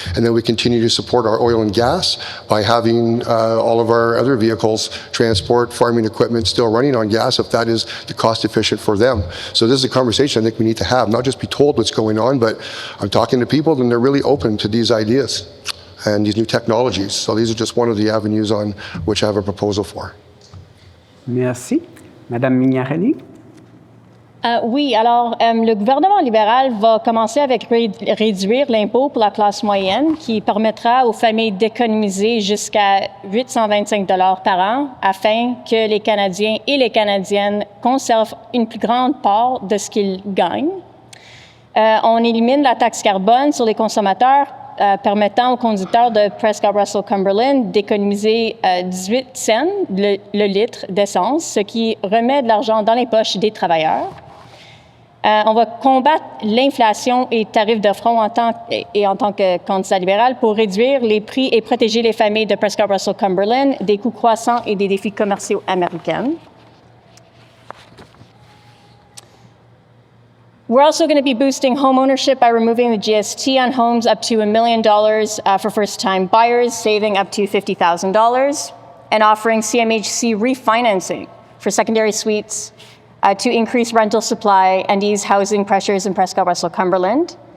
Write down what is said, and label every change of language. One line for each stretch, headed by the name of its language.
English: And then we continue to support our oil and gas by having all of our other vehicles, transport, farming equipment still running on gas if that is the cost efficient for them. So this is a conversation I think we need to have, not just be told what's going on, but I'm talking to people and they're really open to these ideas and these new technologies. So these are just one of the avenues on which I have a proposal for.
French: Merci. Madame Mignarelli? Oui, alors le gouvernement libéral va commencer avec réduire l'impôt pour la classe moyenne qui permettra aux familles d'économiser jusqu'à 825 $ par an afin que les Canadiens et les Canadiennes conservent une plus grande part de ce qu'ils gagnent. On élimine la taxe carbone sur les consommateurs permettant aux conducteurs de Prescott-Russell-Cumberland d'économiser 18 cents le litre d'essence, ce qui remet de l'argent dans les poches des travailleurs. On va combattre l'inflation et tarifs de front en tant que candidat libéral pour réduire les prix et protéger les familles de Prescott-Russell-Cumberland des coûts croissants et des défis commerciaux américains.
English: We're also going to be boosting home ownership by removing the GST on homes up to $1 million for first-time buyers, saving up to $50,000, and offering CMHC refinancing for secondary suites to increase rental supply and ease housing pressures in Prescott-Russell-Cumberland.